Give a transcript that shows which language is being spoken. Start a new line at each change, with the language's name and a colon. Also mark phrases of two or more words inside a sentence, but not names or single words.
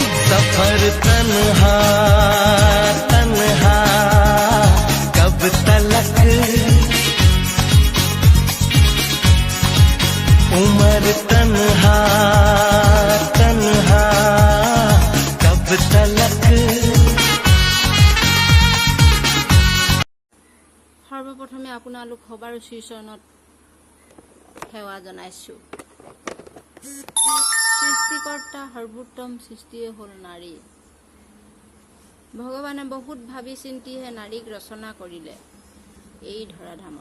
Hindi: सफर तन्हा तन्हा कब तलक, उम्र तन्हा तन्हा कब तलक।
Assamese: সৰ্বপ্ৰথমে আপোনালোক সবাৰ শ্ৰীচৰণত সেৱা জনাইছো। সৃষ্টিকৰ্তা সৰ্বোত্তম সৃষ্টিয়ে হ'ল নাৰী। ভগৱানে বহুত ভাবি চিন্তিহে নাৰীক ৰচনা কৰিলে এই ধৰাধামত।